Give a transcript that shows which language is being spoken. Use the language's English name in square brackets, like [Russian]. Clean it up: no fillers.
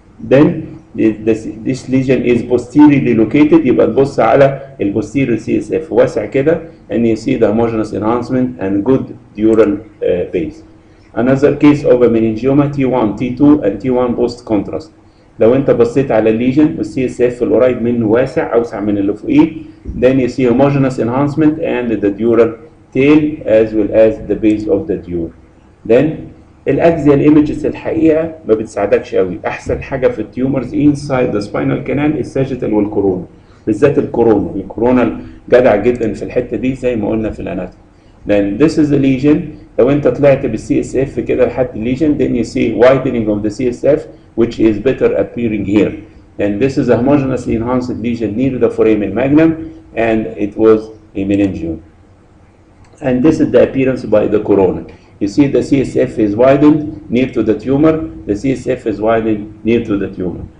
[English] then this lesion is posteriorly located، [Arabic] يبقى تبص على البوستيريور سي اس اف واسع كده [English] and you see the homogeneous enhancement and good dural base. Another case of a meningioma T1 T2 and T1 post contrast. [Arabic] لو انت بصيت على الليجن والسي اس اف القريب منه واسع اوسع من اللي فوقيه [English] then you see homogeneous enhancement and the dural tail as well as the base of the dure. then [Arabic] الاكزيال ايمجز الحقيقه ما بتساعدكش قوي. احسن حاجه في التيومرز انسايد ذا سباينال كانال الساجيتال والكورونا، بالذات الكورونا جدع جدا في الحته دي زي ما قلنا في الاناتومي. [English] then this is a lesion. [Arabic] لو انت طلعت بالسي اس اف كده لحد الليجن [English] then you see widening of the CSF which is better appearing here. and this is a homogeneously enhanced lesion near the foramen magnum and it was a meningioma. and this is the appearance by the corona. You see the CSF is widened near to the tumor, the CSF is widened near to the tumor.